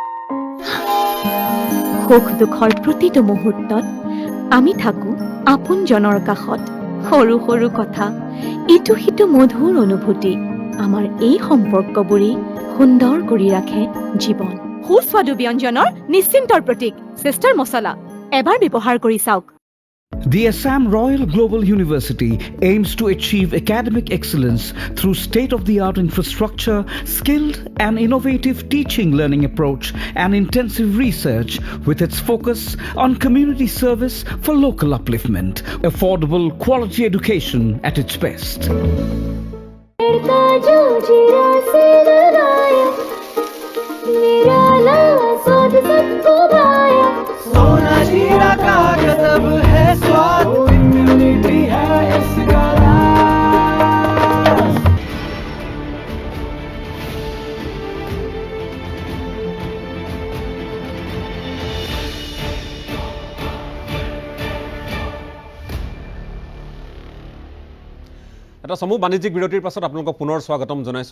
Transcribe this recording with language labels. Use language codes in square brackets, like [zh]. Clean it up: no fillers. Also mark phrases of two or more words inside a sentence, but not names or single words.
[as] সুখ দুখৰ প্ৰতিটো মুহূৰ্তত আমি থাকো আপোনজনৰ কাষত। সৰু সৰু কথা, ইটো সিটো মধুৰ অনুভূতি, আমাৰ এই সম্পৰ্কবোৰেই সুন্দৰ কৰি ৰাখে জীৱন। সুস্বাদু ব্যঞ্জনৰ নিশ্চিন্তৰ প্ৰতীক চিষ্টাৰ মছলা, এবাৰ ব্যৱহাৰ কৰি চাওক। [en] The Assam Royal Global University aims to achieve academic excellence through state-of-the-art infrastructure, skilled and innovative teaching learning approach, and intensive research with its focus on community service for local upliftment. Affordable quality education at its best. [hi] सोना जीरा का गजब है स्वाद, इम्यूनिटी है इसका राज। [as] এটা সমূহ বাণিজ্যিক বিৰতিৰ পাছত আপোনালোকক পুনৰ স্বাগতম জনাইছোঁ।